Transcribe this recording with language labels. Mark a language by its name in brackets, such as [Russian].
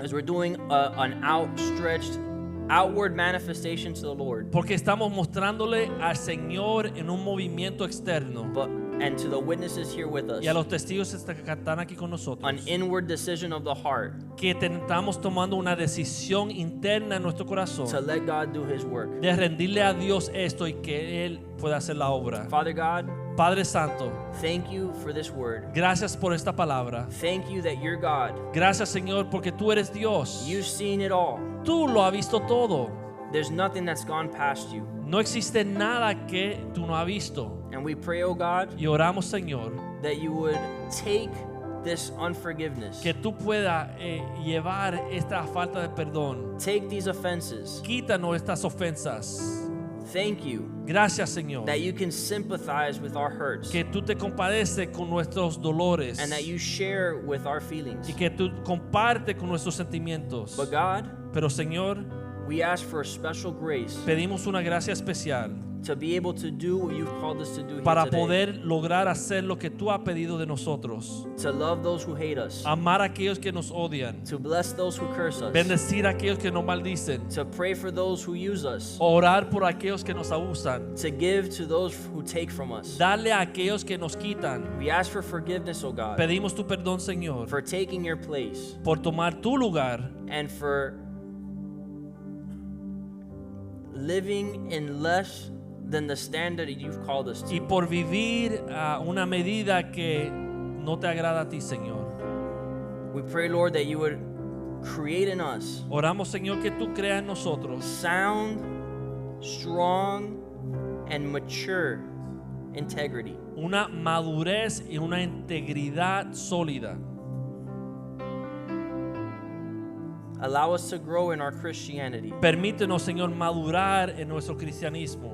[English] As we're doing an outstretched, outward manifestation to the Lord, [Spanish] Porque estamos mostrándole al Señor en un movimiento externo [English] and to the witnesses here with us, [Spanish] y a los testigos que están aquí con nosotros, [English] an inward decision of the heart [Spanish] que estamos tomando una decisión interna en nuestro corazón [English] to let God do his work. [Spanish] de rendirle a Dios esto y que Él pueda hacer la obra. [English] Father God, [Spanish] Padre Santo, [English] thank you for this word. [Spanish] gracias por esta palabra. [English] Thank you that you're God. [Spanish] Gracias, Señor, porque tú eres Dios. [English] You've seen it all. [Spanish] Tú lo has visto todo. [English] There's nothing that's gone past you. [Spanish] No existe nada que tú no has visto. [English] And we pray, oh God, [Spanish] Y oramos, Señor, [English] that you would take this unforgiveness, [Spanish] que tú puedas llevar esta falta de perdón. [English] take these offenses. [Spanish] Quítanos estas ofensas. [English] Thank you [Spanish] Gracias, Señor, [English] that you can sympathize with our hurts [Spanish] que tú te compadeces con nuestros dolores [English] and that you share with our feelings. [Spanish] y que tú compartes con nuestros sentimientos. [English] But God, [Spanish] Pero, Señor, [English] we ask for a special grace [Spanish] pedimos una gracia especial [English] to be able to do what you've called us to do here [Spanish] para [English] today. [Spanish] poder lograr hacer lo que tú has pedido de nosotros. [English] To love those who hate us, [Spanish] Amar a aquellos que nos odian. [English] to bless those who curse us, [Spanish] Bendecir a aquellos que nos maldicen. [English] to pray for those who use us, [Spanish] Orar por aquellos que nos abusan. [English] to give to those who take from us. [Spanish] Darle a aquellos que nos quitan. [English] We ask for forgiveness, O God, [Spanish] Pedimos tu perdón, Señor, [English] for taking your place [Spanish] por tomar tu lugar [English] and for living in less than the standard that you've called us [Spanish] y [English] to. [Spanish] por vivir a una medida que no te agrada a ti, Señor. [English] We pray, Lord, that you would create in us [Spanish] Oramos, Señor, que tú creas en nosotros [English] sound, strong, and mature integrity. [Spanish] una madurez y una integridad sólida. [English] Allow us to grow in our Christianity [Spanish] Permítenos, Señor, madurar en nuestro cristianismo